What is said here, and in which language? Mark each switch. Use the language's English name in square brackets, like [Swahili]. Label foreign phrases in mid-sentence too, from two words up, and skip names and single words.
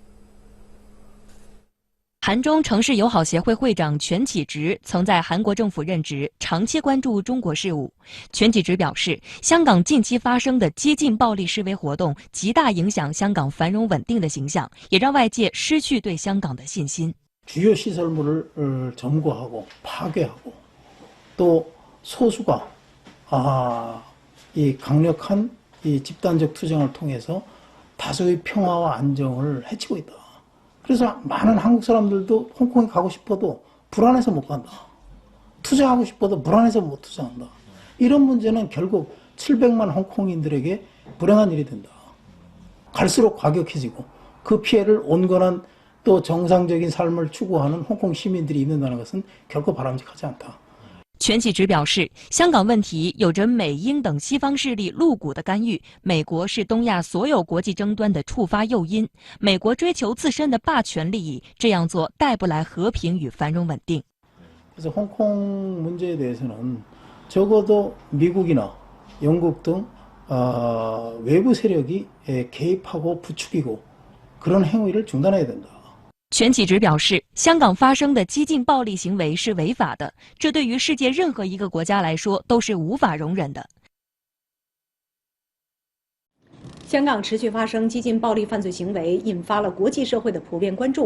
[Chinese] 韩中城市友好协会会长全启直曾在韩国政府任职，长期关注中国事务。全启直表示，香港近期发生的激进暴力示威活动，极大影响香港繁荣稳定的形象，也让外界失去对香港的信心。 [Korean] 주요 시설물을 점거하고 파괴하고 또 소수가 이 강력한 이 집단적 투쟁을 통해서 다수의 평화와 안정을 해치고 있다. 그래서 많은 한국 사람들도 홍콩에 가고 싶어도 불안해서 못 간다. 투쟁하고 싶어도 불안해서 못 투쟁한다. 이런 문제는 결국 700만 홍콩인들에게 불행한 일이 된다. 갈수록 과격해지고 그 피해를 온건한 또 정상적인 삶을 추구하는 홍콩 시민들이 입는다는 것은 결코 바람직하지 않다. [Chinese] 全启直表示，香港问题有着美英等西方势力露骨的干预，美国是东亚所有国际争端的触发诱因，美国追求自身的霸权利益，这样做带不来和平与繁荣稳定。 [Korean] 그래서 홍콩 문제에 대해서는 적어도 미국이나 영국 등 외부 세력이 개입하고 부추기고 그런 행위를 중단해야 된다. [Chinese] 全启直表示，香港发生的激进暴力行为是违法的，这对于世界任何一个国家来说都是无法容忍的。香港持续发生激进暴力犯罪行为，引发了国际社会的普遍关注。